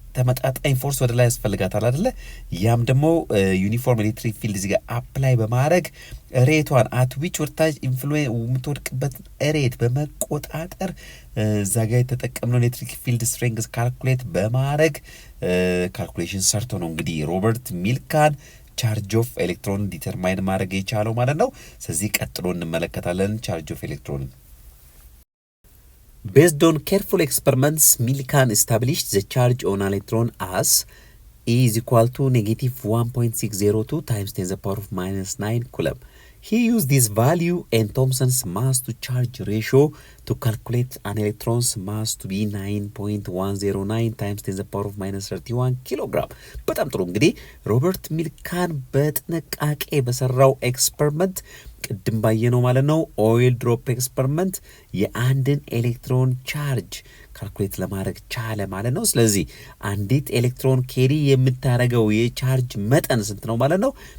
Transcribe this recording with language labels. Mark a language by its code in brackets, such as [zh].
[am] ተመጣጣኝ ፎርስ ወደ ላይ ያስፈልጋታል አይደለ? ያም ደግሞ ዩኒፎርም ኤሌክትሪክ ፊልድ እዚህ ጋር አፕላይ በማድረግ ሬቷን አት ዊች ወርታጅ ኢንፍሉዌንስ የምትወድቅበት ሬት በመቆጣጠር እዛ ጋር የተጠቀምነው ኤሌክትሪክ ፊልድ ስትሬንግዝ ካልኩሌት በማድረግ ካልኩሌሽን ሰርቶ ነው እንግዲህ ሮበርት ሚልካን ቻርጅ ኦፍ ኤሌክትሮን ዲተርማይን ማድረግ የቻለው ማለት ነው። ስለዚህ ቀጥሎ እንመለከታለን ቻርጅ ኦፍ ኤሌክትሮን። [en] Based on careful experiments, Millikan established the charge on electron as E is equal to negative 1.602 times 10 to the power of minus 9 coulomb. He used this value and Thomson's mass to charge ratio to calculate an electron's mass to be 9.109 times 10 to the power of minus 31 kilogram. [am] በጣም ጥሩ እንግዲህ ሮበርት ሚልካን በጥንቃቄ በሰራው ኤክስፐሪመንት ቅድም ባየነው ማለት ነው ኦይል ድሮፕ ኤክስፐሪመንት የአንድን ኤሌክትሮን ቻርጅ ካልኩሌት ለማድረግ ቻለ ማለት ነው። ስለዚህ አንዲት ኤሌክትሮን ኬሪ የምታደርገው የቻርጅ መጠን ስንት ነው ማለት ነው?